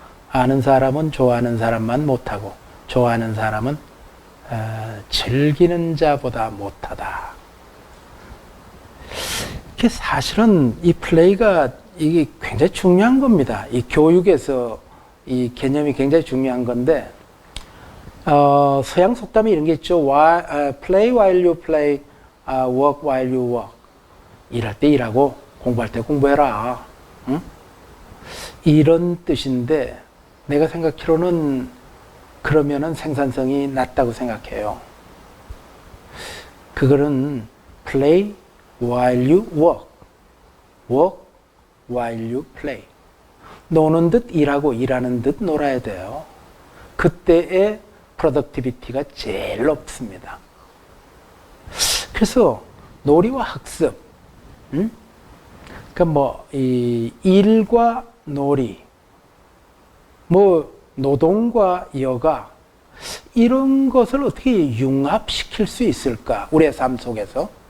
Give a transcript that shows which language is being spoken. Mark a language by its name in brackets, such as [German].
[Korean] 아는 사람은 좋아하는 사람만 못하고 좋아하는 사람은 즐기는 자보다 못하다. 이게 사실은 이 플레이가 이게 굉장히 중요한 겁니다. 이 교육에서 이 개념이 굉장히 중요한 건데 서양 속담이 이런 게 있죠. [English] Play while you play, work while you work. [Korean] 일할 때 일하고 공부할 때 공부해라. 응? 이런 뜻인데 내가 생각하기로는 그러면은 생산성이 낮다고 생각해요. 그거는 [English] play while you work, work while you play. [Korean] 노는 듯 일하고 일하는 듯 놀아야 돼요. 그때의 프로덕티비티가 제일 높습니다. 그래서 놀이와 학습, 그러니까 뭐 이 일과 놀이, 뭐 노동과 여가, 이런 것을 어떻게 융합시킬 수 있을까? 우리의 삶 속에서.